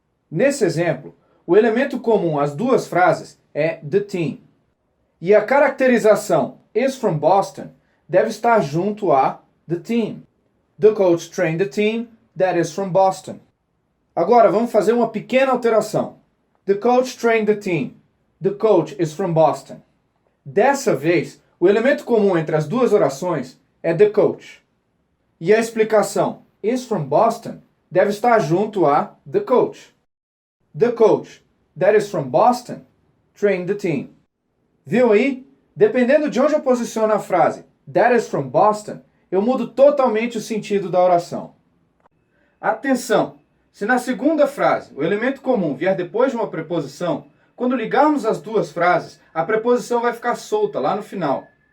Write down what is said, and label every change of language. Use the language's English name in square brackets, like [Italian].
[Portuguese] Nesse exemplo, o elemento comum às duas frases é the team. E a caracterização [English] is from Boston [Portuguese] deve estar junto a the team. [English] The coach trained the team that is from Boston. [Portuguese] Agora vamos fazer uma pequena alteração. [English] The coach trained the team. The coach is from Boston. [Portuguese] Dessa vez, o elemento comum entre as duas orações é the coach. E a explicação [English] is from Boston [Portuguese] deve estar junto a the coach. [English] The coach that is from Boston trained the team. [Portuguese] Viu aí? Dependendo de onde eu posiciono a frase [English] that is from Boston, [Portuguese] eu mudo totalmente o sentido da oração. Atenção! Se na segunda frase o elemento comum vier depois de uma preposição, quando ligarmos as duas frases, a preposição vai ficar solta lá no final.